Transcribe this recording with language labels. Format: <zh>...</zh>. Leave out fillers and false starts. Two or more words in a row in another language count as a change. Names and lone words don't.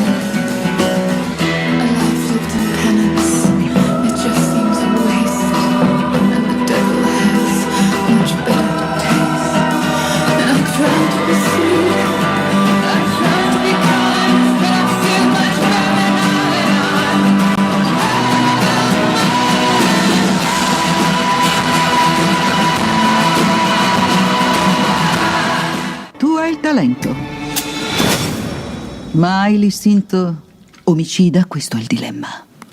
<en>A life lived in penance, it just seems a waste, and the devil has much better taste. And I'm trying to be sweet, I'm trying to be kind, but I'm still much better now than</en> <it>Tu hai il talento, ma hai l'istinto omicida, questo è il dilemma.</it>